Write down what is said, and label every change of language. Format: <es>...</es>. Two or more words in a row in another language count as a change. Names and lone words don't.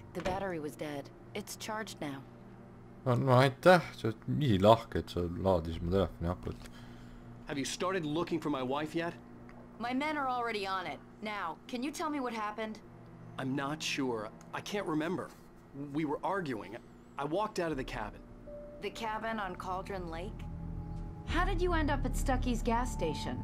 <en>The battery was dead. It's charged now.</en> <et>No aitäh, sa oled nii lahke, et sa laadisid mu telefoni akut.</et> <en>Have you started looking for my wife yet? My men are already on it. Now, can you tell me what happened? I'm not sure. I can't remember. We were arguing. I walked out of the cabin. The cabin on Cauldron Lake? How did you end up at Stucky's gas station?</en>